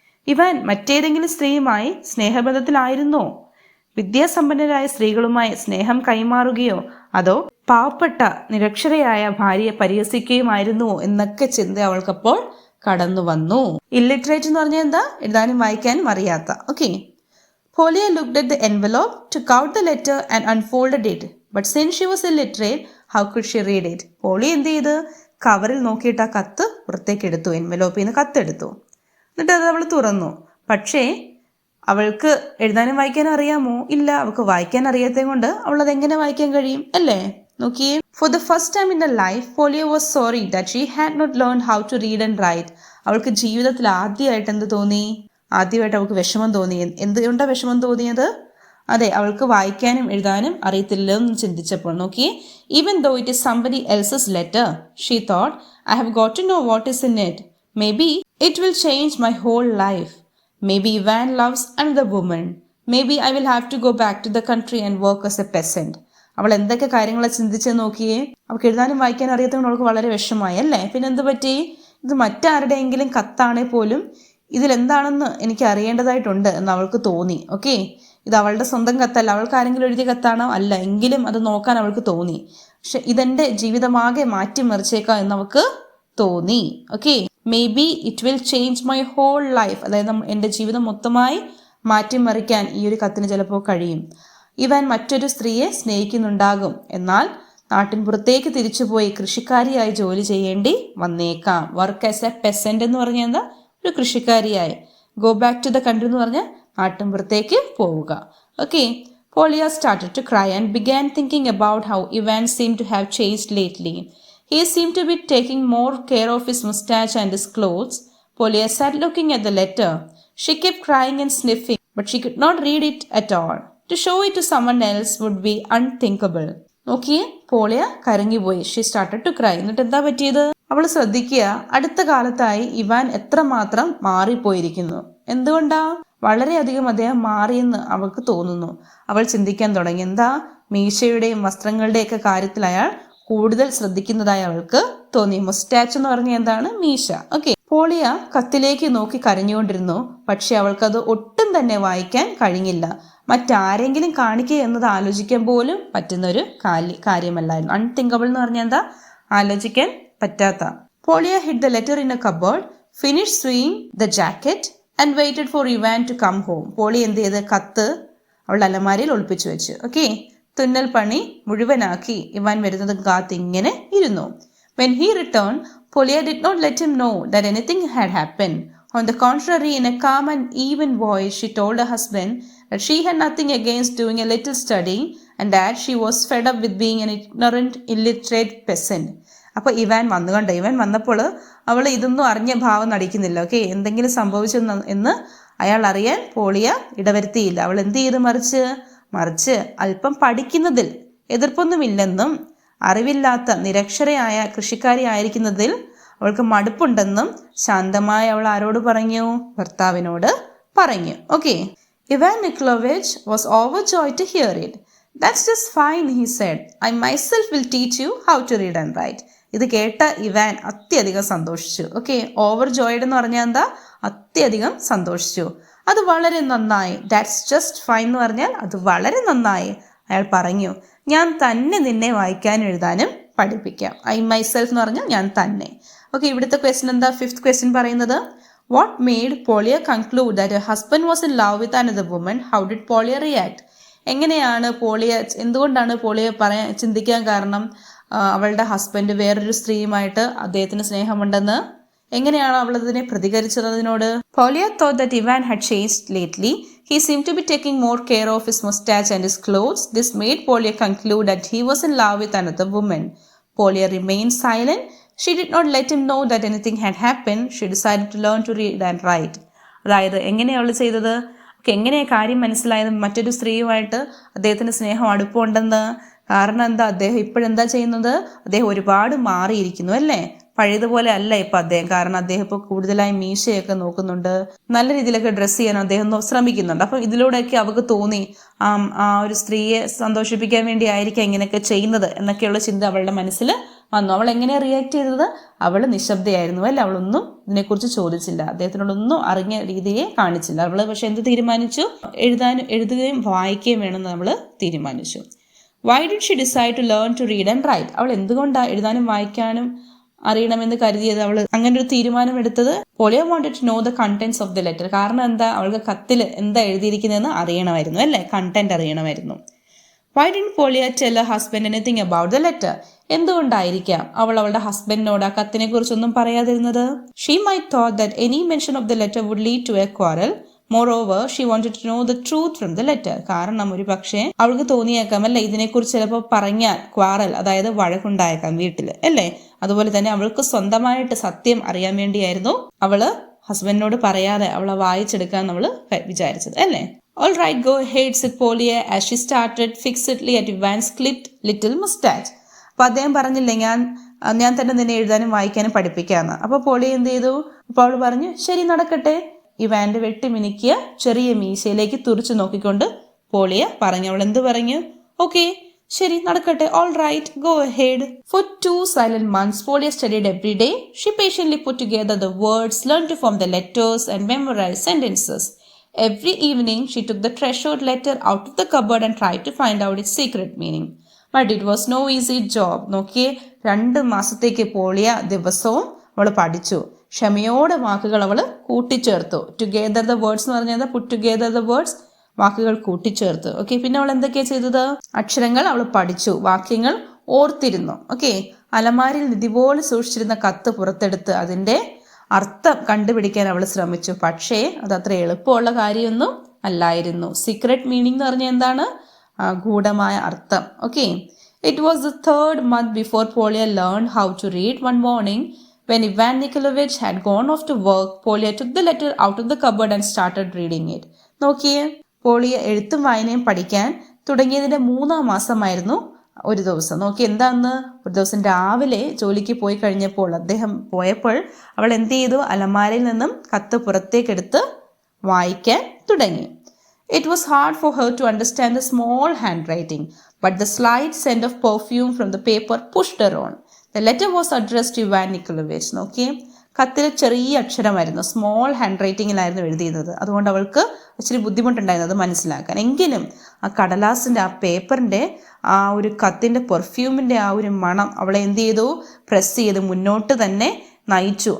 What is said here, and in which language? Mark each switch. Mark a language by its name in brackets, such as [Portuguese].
[Malayalam] Ivan മറ്റേതെങ്കിലും സ്ത്രീയുമായി സ്നേഹബന്ധത്തിലായിരുന്നോ? വിദ്യാസമ്പന്നരായ സ്ത്രീകളുമായി സ്നേഹം കൈമാറുകയോ അതോ പാവപ്പെട്ട നിരക്ഷരയായ ഭാര്യയെ പരിഹസിക്കുകയുമായിരുന്നുവോ എന്നൊക്കെ ചിന്ത അവൾക്കപ്പോൾ കടന്നു വന്നു. ഇല്ലിറ്ററേറ്റ് എന്ന് പറഞ്ഞാൽ എന്താ? എഴുതാനും വായിക്കാനും അറിയാത്ത. Okay. [English] Polya looked at the envelope, took out the letter and unfolded it. But since she was illiterate, how could she read it? [Malayalam] Poly എന്ത് ചെയ്ത്? കവറിൽ നോക്കിയിട്ട് ആ കത്ത് പുറത്തേക്ക് എടുത്തു. എൻവലോപ്പിൽ നിന്ന് കത്തെടുത്തു. എന്നിട്ട് അത് അവൾ തുറന്നു. പക്ഷേ അവൾക്ക് എഴുതാനും വായിക്കാനും അറിയാമോ? ഇല്ല. അവൾക്ക് വായിക്കാൻ അറിയാത്തത് കൊണ്ട് അവൾ അതെങ്ങനെ വായിക്കാൻ കഴിയും, അല്ലേ? നോക്കിയേ. [English] For the first time in the life Polia was sorry that she had not learn how to read and write. [Malayalam] അവൾക്ക് ജീവിതത്തിൽ ആദ്യമായിട്ട് എന്ത് തോന്നി? ആദ്യമായിട്ട് അവൾക്ക് വിഷമം തോന്നി. എന്തുകൊണ്ടാണ് വിഷമം തോന്നിയത്? അതെ, അവൾക്ക് വായിക്കാനും എഴുതാനും അറിയത്തില്ലോ എന്ന് ചിന്തിച്ചപ്പോൾ. നോക്കിയേ. [English] Even though it is somebody else's letter, she thought, I have got to know what is in it. Maybe it will change my whole life. Maybe Ivan loves another woman. Maybe I will have to go back to the country and work as a peasant. [Malayalam] അവൾ എന്തൊക്കെ കാര്യങ്ങളെ ചിന്തിച്ച് നോക്കിയേ. അവൾക്ക് എഴുതാനും വായിക്കാനും അറിയാത്തതുകൊണ്ട് അവൾക്ക് വളരെ വിഷമമായി, അല്ലേ? പിന്നെ എന്ത് പറ്റി? ഇത് മറ്റാരുടെയെങ്കിലും കത്താണെ പോലും ഇതിലെന്താണെന്ന് എനിക്ക് അറിയേണ്ടതായിട്ടുണ്ട് എന്ന് അവൾക്ക് തോന്നി. ഓക്കെ, ഇത് അവളുടെ സ്വന്തം കത്തല്ല, അവൾക്ക് ആരെങ്കിലും എഴുതിയ കത്താണോ? അല്ല. എങ്കിലും അത് നോക്കാൻ അവൾക്ക് തോന്നി. പക്ഷെ ഇതെന്റെ ജീവിതമാകെ മാറ്റിമറിച്ചേക്കാം എന്ന് അവൾക്ക് തോന്നി. Okay. [English] Maybe it will change my whole life. [Malayalam] അതായത് എൻ്റെ ജീവിതം മൊത്തമായി മാറ്റിമറിക്കാൻ ഈ ഒരു കത്തിന് ചിലപ്പോൾ കഴിയും. ഇവൻ മറ്റൊരു സ്ത്രീയെ സ്നേഹിക്കുന്നുണ്ടാകും, എന്നാൽ നാട്ടിൻ പുറത്തേക്ക് തിരിച്ചുപോയി കൃഷിക്കാരിയായി ജോലി ചെയ്യേണ്ടി വന്നേക്കാം. [English] work as a peasant [Malayalam] എന്ന് പറഞ്ഞാൽ എന്താ? ഒരു കൃഷിക്കാരിയായി. [English] go back to the country [Malayalam] എന്ന് പറഞ്ഞാൽ നാട്ടിൻ പുറത്തേക്ക് പോവുക. Okay. [English] Polya started to cry and began thinking about how Ivan seemed to have changed lately. He seemed to be taking more care of his mustache and his clothes. Polya sat looking at the letter. She kept crying and sniffing. but she could not read it at all. To show it to someone else would be unthinkable. [Malayalam] നോക്കിയേ, പോളിയ കരഞ്ഞുപോയി. [English] She started to cry. [Malayalam] എന്നിട്ട് എന്താ പറ്റിയത്? അവൾ ശ്രദ്ധിക്കുക, അടുത്ത കാലത്തായി Ivan എത്രമാത്രം മാറിപ്പോയിരിക്കുന്നു. എന്തുകൊണ്ടാ? വളരെയധികം അദ്ദേഹം മാറിയെന്ന് അവൾക്ക് തോന്നുന്നു. അവൾ ചിന്തിക്കാൻ തുടങ്ങി. എന്താ? മീശയുടെയും വസ്ത്രങ്ങളുടെയൊക്കെ കാര്യത്തിൽ അയാൾ കൂടുതൽ ശ്രദ്ധിക്കുന്നതായി അവൾക്ക് തോന്നി. മുസ്റ്റാച്ച് എന്ന് പറഞ്ഞ എന്താണ്? മീശ. ഓക്കെ. പോളിയ കത്തിലേക്ക് നോക്കി കരഞ്ഞുകൊണ്ടിരുന്നു. പക്ഷെ അവൾക്കത് ഒട്ടും തന്നെ വായിക്കാൻ കഴിഞ്ഞില്ല. മറ്റാരെങ്കിലും കാണിക്കുക എന്നത് ആലോചിക്കാൻ പോലും പറ്റുന്ന ഒരു കാര്യമല്ലായിരുന്നു. അൺതിങ്കബിൾ എന്ന് പറഞ്ഞാൽ എന്താ? ആലോചിക്കാൻ പറ്റാത്ത. [English] Polia hid the letter in a cupboard, finish sewing the jacket and waited for Ivan to come home. [Malayalam] Poly എന്ത് ചെയ്ത്? കത്ത് അവളുടെ അലമാരയിൽ ഒളിപ്പിച്ചു വെച്ചു. ഓക്കെ. തുന്നൽ പണി മുഴുവനാക്കി ഇവാൻ വരുന്നത് കാത്ത് ഇങ്ങനെ ഇരുന്നു. [English] When he returned, Polya did not let him know that anything had happened. On the contrary, in a calm and even voice, she told her husband that she had nothing against doing a little studying and that she was fed up with being an ignorant, illiterate peasant. [Malayalam] അപ്പോൾ Ivan വന്നുകൊണ്ട്, Ivan വന്നപ്പോൾ അവൾ ഇതൊന്നും അറിഞ്ഞ ഭാവം നടിക്കുന്നില്ല. Okay. എന്തെങ്കിലും സംഭവിച്ചു എന്ന് അയാൾ അറിയാൻ പോളിയ ഇടവരുത്തിയില്ല. അവൾ എന്ത് ചെയ്ത്? മറിച്ച് അല്പം പഠിക്കുന്നതിൽ എതിർപ്പൊന്നുമില്ലെന്നും അറിവില്ലാത്ത നിരക്ഷരയായ കൃഷിക്കാരി ആയിരിക്കുന്നതിൽ അവൾക്ക് മടുപ്പുണ്ടെന്നും ശാന്തമായി അവൾ ആരോട് പറഞ്ഞു? ഭർത്താവിനോട് പറഞ്ഞു. [English] Okay. Ivan Nikolaevich was overjoyed to hear it. That's just fine, he said. I myself will teach you how to read and write. [Malayalam] ഇത് കേട്ട ഇവാൻ അത്യധികം സന്തോഷിച്ചു. ഓക്കെ. ഓവർജോയ്ഡ് എന്ന് പറഞ്ഞാൽ എന്താ? അത്യധികം സന്തോഷിച്ചു. അത് വളരെ നന്നായി. [English] that's just fine [Malayalam] എന്ന് പറഞ്ഞാൽ അത് വളരെ നന്നായി. അയാൾ പറഞ്ഞു, ഞാൻ തന്നെ നിന്നെ വായിക്കാനും എഴുതാനും പഠിപ്പിക്കാം. [English] I myself [Malayalam] എന്ന് പറഞ്ഞാൽ ഞാൻ തന്നെ. [English] Okay. [Malayalam] ഇവിടുത്തെ ക്വസ്റ്റ്യൻ എന്താ? [English] fifth question [Malayalam] പറയുന്നത്, [English] What made Polya conclude that her husband was in love with another woman? How did Polya react? [Malayalam] എങ്ങനെയാണ് പോളിയ, എന്തുകൊണ്ടാണ് പോളിയ ചിന്തിക്കാൻ കാരണം അവളുടെ ഹസ്ബൻഡ് വേറൊരു സ്ത്രീയുമായിട്ട് അദ്ദേഹത്തിന് സ്നേഹമുണ്ടെന്ന്? എങ്ങനെയാണ് അവൾ അതിനെ പ്രതികരിച്ചത് അതിനോട്? [English] Polya thought that Ivan had changed lately. He seemed to be taking more care of his mustache and his clothes. This made Polya conclude that he was in love with another woman. Polya remained silent. She did not let him know that anything had happened. She decided to learn to read and write. [Malayalam] അതായത് എങ്ങനെയാണ് അവൾ ചെയ്തത്? എങ്ങനെയാണ് കാര്യം മനസ്സിലായത്? മറ്റൊരു സ്ത്രീയുമായിട്ട് അദ്ദേഹത്തിന് സ്നേഹം അടുപ്പമുണ്ടെന്ന്. കാരണം എന്താ? അദ്ദേഹം ഇപ്പോഴെന്താ ചെയ്യുന്നത്? അദ്ദേഹം ഒരുപാട് മാറിയിരിക്കുന്നു അല്ലേ? പഴയതുപോലെ അല്ല ഇപ്പം അദ്ദേഹം. കാരണം അദ്ദേഹം ഇപ്പോൾ കൂടുതലായി മീശയൊക്കെ നോക്കുന്നുണ്ട്, നല്ല രീതിയിലൊക്കെ ഡ്രസ്സ് ചെയ്യാൻ അദ്ദേഹം ശ്രമിക്കുന്നുണ്ട്. അപ്പം ഇതിലൂടെയൊക്കെ അവൾക്ക് തോന്നി ആ ഒരു സ്ത്രീയെ സന്തോഷിപ്പിക്കാൻ വേണ്ടി ആയിരിക്കാം ഇങ്ങനെയൊക്കെ ചെയ്യുന്നത് എന്നൊക്കെയുള്ള ചിന്ത അവളുടെ മനസ്സിൽ വന്നു. അവൾ എങ്ങനെയാണ് റിയാക്ട് ചെയ്തത്? അവൾ നിശബ്ദയായിരുന്നു അല്ലേ? അവളൊന്നും ഇതിനെക്കുറിച്ച് ചോദിച്ചില്ല, അദ്ദേഹത്തിനോടൊന്നും അറിഞ്ഞ രീതിയെ കാണിച്ചില്ല. അവൾ പക്ഷെ എന്ത് തീരുമാനിച്ചു? എഴുതുകയും വായിക്കുകയും വേണമെന്ന് അവൾ തീരുമാനിച്ചു. [English] Why did she decide to learn to read and write? [Malayalam] അവൾ എന്തുകൊണ്ടാണ് എഴുതാനും വായിക്കാനും അറിയണമെന്ന് കരുതിയത്? അവൾ അങ്ങനെ ഒരു തീരുമാനം എടുത്തത്? പോളിയ [English] wanted to know the contents of the letter. [Malayalam] കാരണം എന്താ? അവൾക്ക് കത്തിൽ എന്താ എഴുതിയിരിക്കുന്നതെന്ന് അറിയണമായിരുന്നു അല്ലേ? കണ്ടന്റ് അറിയണമായിരുന്നു. [English] Why didn't Polya tell her husband anything about the letter? [Malayalam] എന്തുകൊണ്ടായിരിക്കാം അവൾ അവളുടെ ഹസ്ബൻഡിനോട് ആ കത്തിനെ കുറിച്ചൊന്നും പറയാതിരുന്നത്? [English] She might thought that any mention of the letter would lead to a quarrel. Moreover, she wanted to know the truth from the letter. [Malayalam] കാരണം ഒരു പക്ഷേ അവൾക്ക് തോന്നിയേക്കാം അല്ലെ, ഇതിനെക്കുറിച്ച് ചിലപ്പോൾ പറഞ്ഞാൽ ക്വാറൽ, അതായത് വഴക്കുണ്ടായേക്കാം വീട്ടിൽ അല്ലേ? അതുപോലെ തന്നെ അവൾക്ക് സ്വന്തമായിട്ട് സത്യം അറിയാൻ വേണ്ടിയായിരുന്നു അവള് ഹസ്ബൻഡിനോട് പറയാതെ അവളെ വായിച്ചെടുക്കാൻ നമ്മൾ വിചാരിച്ചത് അല്ലേ? [English] All right, go ahead, said Polya as she started fixedly at Ivan's clipped little mustache. [Malayalam] അപ്പൊ അദ്ദേഹം പറഞ്ഞില്ലേ, ഞാൻ തന്നെ നിന്നെ എഴുതാനും വായിക്കാനും പഠിപ്പിക്കാന്ന്. അപ്പൊ പോളിയ എന്ത് ചെയ്തു? അപ്പൊ അവള് പറഞ്ഞു, ശരി നടക്കട്ടെ. ഇവാന്റെ വെട്ടിമിനുക്കിയ ചെറിയ മീശയിലേക്ക് തുറിച്ചു നോക്കിക്കൊണ്ട് പോളിയ പറഞ്ഞു. അവൾ എന്ത് പറഞ്ഞു? ഓക്കെ, ശരി നടക്കട്ടെ. [English] All right, go ahead. For 2 silent months, Polya studied every day. She patiently put together the words, learned to form the letters, and memorized sentences. Every evening, she took the treasured letter out of the cupboard and tried to find out its secret meaning. But it was no easy job. [Malayalam] നോക്കിയേ, 2 മാസത്തേക്ക് പോളിയ ദിവസവും അവൾ പഠിച്ചു. ക്ഷമയോടെ വാക്കുകൾ അവൾ കൂട്ടിച്ചേർത്തു. [English] together the words [Malayalam] എന്ന് പറഞ്ഞാൽ [English] put together the words, [Malayalam] വാക്കുകൾ കൂട്ടിച്ചേർത്തു. ഓക്കെ. പിന്നെ അവൾ എന്തൊക്കെയാണ് ചെയ്തത്? അക്ഷരങ്ങൾ അവൾ പഠിച്ചു, വാക്യങ്ങൾ ഓർത്തിരുന്നു. ഓക്കെ. അലമാരിൽ നിധി പോലെ സൂക്ഷിച്ചിരുന്ന കത്ത് പുറത്തെടുത്ത് അതിൻ്റെ അർത്ഥം കണ്ടുപിടിക്കാൻ അവൾ ശ്രമിച്ചു. പക്ഷേ അത് അത്ര എളുപ്പമുള്ള കാര്യമൊന്നും അല്ലായിരുന്നു. [English] secret meaning [Malayalam] എന്ന് പറഞ്ഞാൽ എന്താണ്? ഗൂഢമായ അർത്ഥം. Okay. [English] It was the 3rd month before Polya learned how to read. One morning, when Ivan Nikolaevich had gone off to work, Polya took the letter out of the cupboard and started reading it. [Malayalam] നോക്കിയേ, പോളിയ എഴുത്തും വായനയും പഠിക്കാൻ തുടങ്ങിയതിൻ്റെ 3-ാം മാസമായിരുന്നു ഒരു ദിവസം. നോക്കി എന്താന്ന്, ഒരു ദിവസം രാവിലെ ജോലിക്ക് പോയി കഴിഞ്ഞപ്പോൾ അദ്ദേഹം പോയപ്പോൾ അവൾ എന്ത് ചെയ്തു, അലമാരയിൽ നിന്നും കത്ത് പുറത്തേക്കെടുത്ത് വായിക്കാൻ തുടങ്ങി. [English] It was hard for her to understand the small handwriting, but the slight scent of perfume from the paper pushed her on. The letter was addressed to Ivan Nikolaevich. [Malayalam] നോക്കിയേ, കത്തിൽ ചെറിയ അക്ഷരമായിരുന്നു, സ്മോൾ ഹാൻഡ് റൈറ്റിങ്ങിലായിരുന്നു എഴുതിയിരുന്നത്. അതുകൊണ്ട് അവൾക്ക് ഇച്ചിരി ബുദ്ധിമുട്ടുണ്ടായിരുന്നു അത് മനസ്സിലാക്കാൻ. എങ്കിലും ആ കടലാസിൻ്റെ, ആ പേപ്പറിൻ്റെ, ആ ഒരു കത്തിൻ്റെ പെർഫ്യൂമിൻ്റെ ആ ഒരു മണം അവളെ എന്ത് ചെയ്തു, പ്രസ് ചെയ്ത് മുന്നോട്ട് തന്നെ നയിച്ചു.